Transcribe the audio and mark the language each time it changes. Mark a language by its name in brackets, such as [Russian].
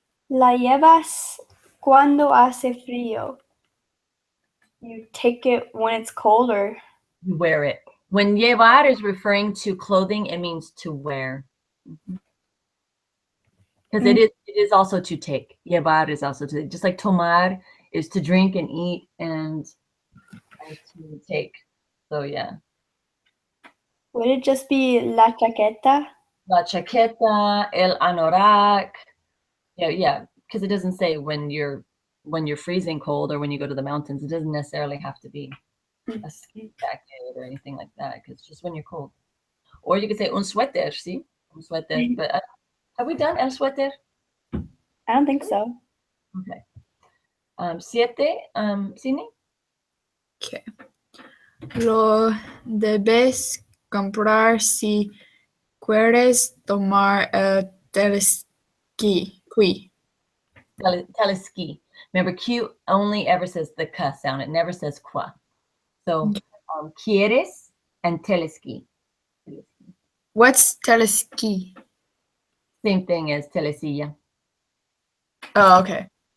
[Spanish] La llevas cuando hace frío. [English] You take it when it's cold, or You wear it. When llevar is referring to clothing, it means to wear. Because it is also to take. Llevar is also to, just like tomar is to drink and eat and to take. So yeah. would it just be [Spanish] la chaqueta? La chaqueta, el anorak. [English] Yeah, because it doesn't say when you're freezing cold or when you go to the mountains. It doesn't necessarily have to be a ski jacket or anything like that, because just when you're cold. Or you could say [Spanish] un suéter, [English] see? [Spanish] Un suéter. [English] But have we done [Spanish] el suéter? [English] I don't think so. Okay. 7, Sydney? Okay. [Spanish] Lo debes comprar si quieres tomar el teleski. Teleski. [English] Remember, Q only ever says the k sound. It never says qua. So, quieres and teleski. What's teleski? Same thing as telesilla. Oh, okay.